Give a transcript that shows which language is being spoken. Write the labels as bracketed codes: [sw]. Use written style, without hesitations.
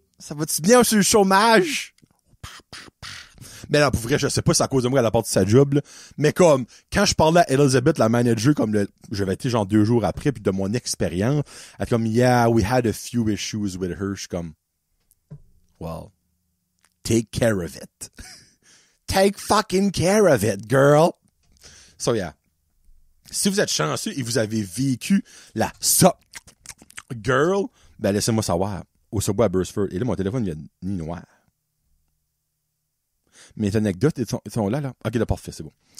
[fr] Ça va-tu bien sur le chômage? Mais non, pour vrai, je sais pas si c'est à cause de moi qu'elle a parti sa job, là. Mais comme, quand je parlais à Elizabeth, la manager, comme j'avais été genre 2 jours après, puis de mon expérience, elle est comme, yeah, we had a few issues with her. Je suis comme, well, take care of it. [en] Take fucking care of it, girl. So, yeah. [fr] Si vous êtes chanceux et vous avez vécu la sup girl, ben laissez-moi savoir. Au Subway à Burstford. Et là, mon téléphone vient ni noir. Mes anecdotes, ils sont là. Ok, là, parfait, c'est bon.